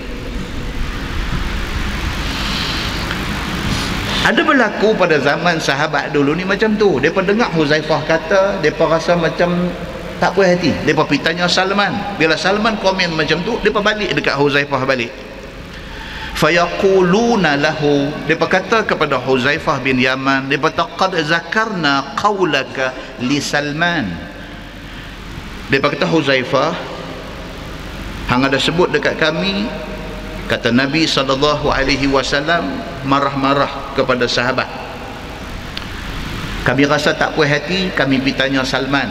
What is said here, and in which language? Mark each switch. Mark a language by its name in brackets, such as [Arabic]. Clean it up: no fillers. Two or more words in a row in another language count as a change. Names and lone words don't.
[Malay] Ada berlaku pada zaman sahabat dulu ni macam tu. Mereka dengar Huzaifah kata, mereka rasa macam tak puas hati. Mereka pergi tanya Salman. Bila Salman komen macam tu, mereka balik dekat Huzaifah balik. [Arabic] فيقولون له, [Malay] mereka kata kepada Huzaifah bin Yaman, mereka [Arabic] قد ذكرنا قولك لسلمان. [Malay] Mereka kata Huzaifah, hang ada sebut dekat kami, kata Nabi SAW marah-marah kepada sahabat. Kami rasa tak puas hati, kami pergi tanya Salman.